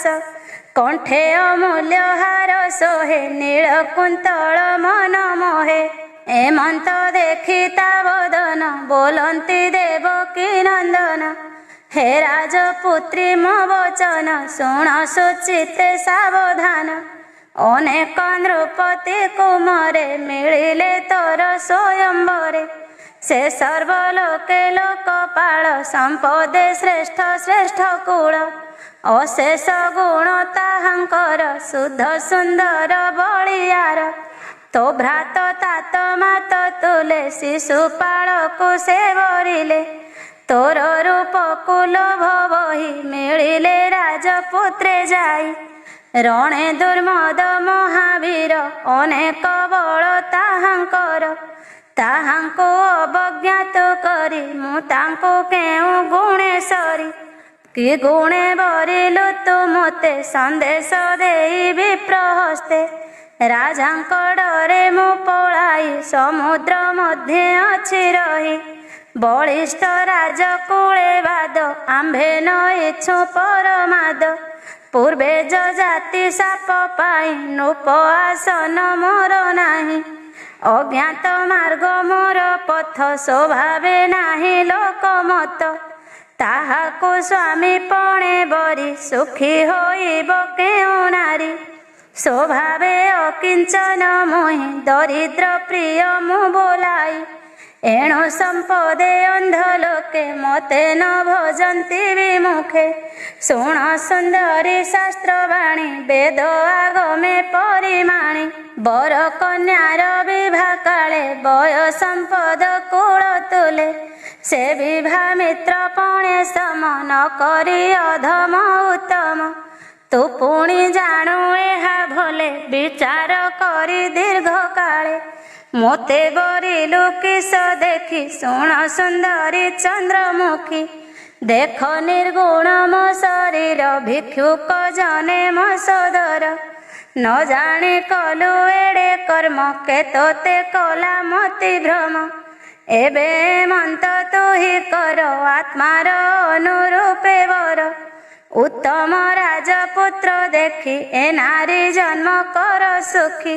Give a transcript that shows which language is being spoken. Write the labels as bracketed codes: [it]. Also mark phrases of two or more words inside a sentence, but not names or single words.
[or] କଣ୍ଠେ ଅମୂଲ୍ୟ ହାର ସୋହେ ନୀଳକୁନ୍ତଳ ମନ ମୋହେ ଏମନ୍ତ ଦେଖି ତାବଦନ ବୋଲନ୍ତି ଦେବକୀ ନନ୍ଦନ ହେ ରାଜପୁତ୍ରୀ ମୋ ବଚନ ଶୁଣ ସୁଚିତେ ସାବଧାନ ଅନେକ ନୃପତି କୁମରେ ମିଳିଲେ ତୋର ସ୍ୱୟମ୍ବରେ ସେ ସର୍ବଲୋକେ ଲୋକପାଳ ସମ୍ପଦେ ଶ୍ରେଷ୍ଠ ଶ୍ରେଷ୍ଠ କୁଳ ଅଶେଷ ଗୁଣ ତାହାଙ୍କର ଶୁଦ୍ଧ ସୁନ୍ଦର ବଳିଆର ତୋ ଭ୍ରାତ ତାତ ମାତ ତୁଲେ ଶିଶୁପାଳ କୁ ସେ ବରିଲେ ତୋର ରୂପ କୁଲୋଭ ବହି ମିଳିଲେ ରାଜପୁତ୍ରେ ଯାଇ ରଣେ ଦୁର୍ମଦ ମହାବୀର ଅନେକ ବଳ ତାହାଙ୍କର ତାହାଙ୍କୁ ଅବଜ୍ଞାତ କରି ମୁଁ ତାଙ୍କୁ କେଉଁ ଗୁଣେ ସରି କି ଗୁଣେ ବରିଲୁ ତୁ ମତେ ସନ୍ଦେଶ ଦେଇ ବିପ୍ରହସ୍ତେ ରାଜାଙ୍କ ଡରେ ମୁଁ ପଳାଇ ସମୁଦ୍ର ମଧ୍ୟେ ଅଛି ରହି ବଳିଷ୍ଠ ରାଜକୁଳେ ବାଦ ଆମ୍ଭେ ନ ଇଚ୍ଛୁ ପରମାଦ ପୂର୍ବେ ଜୋ ଜାତି ସାପ ପାଇ ନୃପ ଆସନ ମୋର ନାହିଁ ଅଜ୍ଞାତ ମାର୍ଗ ମୋର ପଥ ସ୍ୱଭାବେ ନାହିଁ ଲୋକମତ ତାହାକୁ ସ୍ୱାମୀ ପଣେ ବରି ସୁଖୀ ହୋଇବ କେଉଁ ନାରୀ ସ୍ୱଭାବେ ଅକିଞ୍ଚନ ମୋହି ଦରିଦ୍ର ପ୍ରିୟ ମୁଁ ବୋଲାଇ ଏଣୁ ସମ୍ପଦେ ଅନ୍ଧ ଲୋକେ ମତେ ନ ଭଜନ୍ତି ବିମୁଖେ ଶୁଣ ସୁନ୍ଦରୀ ଶାସ୍ତ୍ରବାଣୀ ବେଦ ଆଗମେ ପରିମାଣୀ ବର କନ୍ୟାର ବିବାହ କାଳେ ବୟ ସମ୍ପଦ କୁଳ ତୁଲେ ସେ ବିବାହ ମିତ୍ର ପଣେ ସମ ନ କରି ଅଧମ ଉତ୍ତମ ତୁ ପୁଣି ଜାଣୁ ଏହା ଭଲେ ବିଚାର କରି ଦୀର୍ଘ କାଳେ ମୋତେ ବରିଲୁ କିସ ଦେଖି ଶୁଣ ସୁନ୍ଦରୀ ଚନ୍ଦ୍ରମୁଖୀ ଦେଖ ନିର୍ଗୁଣ ମୋ ଶରୀର ଭିକ୍ଷୁକ ଜନେ ମୋ ସଦର ନ ଜାଣେ କଲୁ ଏଡ଼େ କର୍ମ କେ ତୋତେ କଲା ମତି ଭ୍ରମ ଏବେ ମନ୍ତ ତୁ ହିଁ କର ଆତ୍ମାର ଅନୁରୂପେ ବର ଉତ୍ତମ ରାଜପୁତ୍ର ଦେଖି ଏ ନାରୀ ଜନ୍ମ କର ସୁଖୀ